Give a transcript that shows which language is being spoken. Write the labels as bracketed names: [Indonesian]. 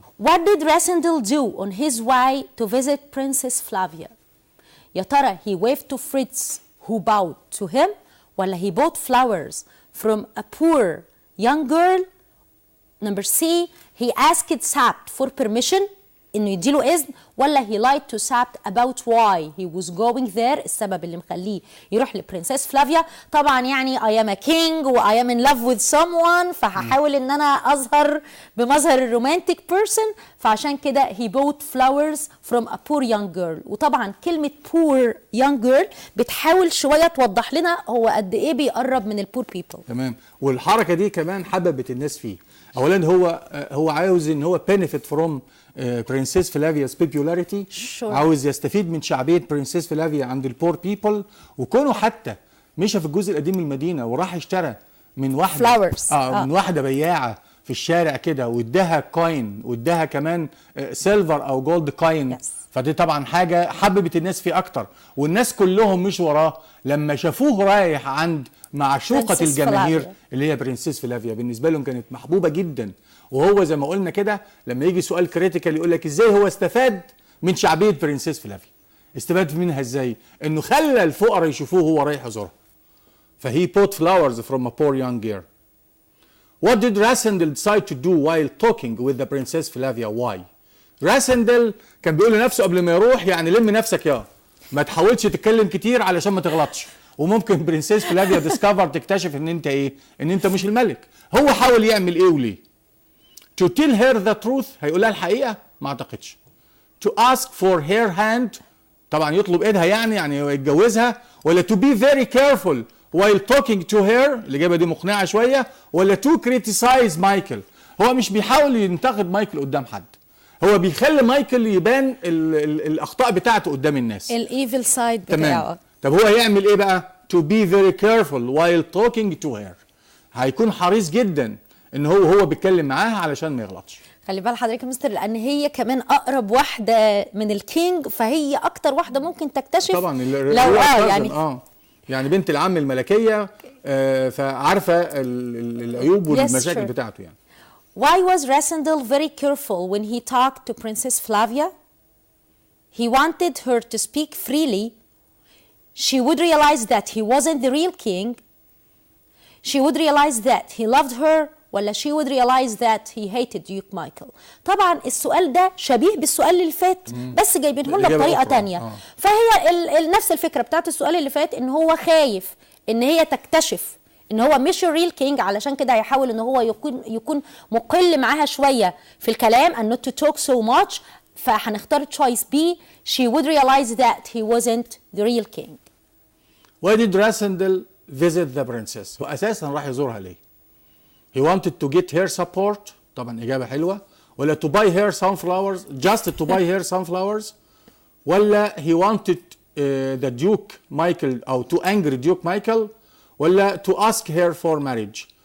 [English] What did Rassendyll do on his way to visit Princess Flavia؟ [Arabic] يا ترى [English] he waved to Fritz who bowed to him، ولا he bought flowers from a poor young girl؟ Number C, he asked Sabt for permission [Arabic] انه يديله اذن، [English] ولا he lied to Sabt about why he was going there، [Arabic] السبب اللي مخليه يروح لبرنسس فلافيا. طبعا يعني [English] I am a king و I am in love with someone، [Arabic] فهحاول ان انا اظهر بمظهر الرومانتيك [English] person، [Arabic] فعشان كده [English] he bought flowers from a poor young girl. [Arabic] وطبعا كلمة [English] poor young girl [Arabic] بتحاول شوية توضح لنا هو قد ايه بيقرب من البور people. تمام. والحركة دي كمان حببت الناس فيه. اولا هو عاوز ان هو benefit from برنسس فلافيا's popularity. عاوز يستفيد من شعبية برنسس فلافيا عند البور بيبل. وكونه حتى مشى في الجزء القديم من المدينة وراح اشترى من واحدة من واحدة بياعة في الشارع كده، واداها كوين، واداها كمان سيلفر او جولد كوين. فدي طبعا حاجة حببت الناس فيه اكتر، والناس كلهم مش وراه لما شافوه رايح عند معشوقة الجماهير اللي هي برنسس فلافيا. بالنسبة لهم كانت محبوبة جدا. وهو زي ما قلنا كده لما يجي سؤال كريتيكال يقول لك ازاي هو استفاد من شعبية برنسس فلافيا. استفاد منها ازاي؟ انه خلى الفقراء يشوفوه وهو رايح يزورها. فهي [English] bought flowers from a poor young girl. What did Rassendyll decide to do while talking with the Princess Flavia? [Arabic] Why? Rassendyll كان بيقول لنفسه قبل ما يروح يعني لم نفسك يا ما تحاولش تتكلم كتير علشان ما تغلطش، وممكن برنسس فلافيا ديسكفر تكتشف ان انت ايه؟ ان انت مش الملك. هو حاول يعمل ايه وليه؟ [English] To tell her the truth، [Arabic] هيقول لها الحقيقة؟ ما اعتقدش. [English] To ask for her hand، [Arabic] طبعا يطلب ايدها يعني يتجوزها، ولا [English] to be very careful while talking to her، [Arabic] الإجابة دي مقنعة شوية، ولا to criticize مايكل. هو مش بيحاول ينتقد مايكل قدام حد، هو بيخلي مايكل يبان الأخطاء بتاعته قدام الناس، الايفل سايد بتاعه. طب هو يعمل ايه بقى؟ [English] To be very careful while talking to her، [Arabic] هيكون حريص جدا ان هو بيتكلم معاها علشان ما يغلطش. خلي بال حضرتك يا مستر، لان هي كمان اقرب واحده من الكينج، فهي اكتر واحده ممكن تكتشف طبعا لو يعني بنت العم الملكيه، فعارفه العيوب والمشاكل بتاعته يعني. [English] Why was Rassendyll very careful when he talked to Princess Flavia? He wanted her to speak freely. She would realize that he wasn't the real king. She would realize that he loved her، ولا she would realize that he hated Duke Michael. [Arabic] طبعا السؤال ده شبيه بالسؤال اللي فات، بس جايبينه لنا بطريقه تانية. فهي نفس الفكره بتاعت السؤال اللي فات، ان هو خايف ان هي تكتشف ان هو مش الريل كينج، علشان كده هيحاول ان هو يكون مقل معاها شويه في الكلام [English] and not to talk so much. [Arabic] فهنختار [English] choice B. She would realize that he wasn't the real king. Why did Rassendyll visit the princess؟ [Arabic] واساسا راح يزورها ليه؟ [English] He wanted to get her support، [Arabic] طبعا إجابة حلوة، [English] ولا to buy her sunflowers، just to buy her sunflowers، ولا he wanted the Duke Michael أو to angry Duke Michael، ولا to ask her for marriage.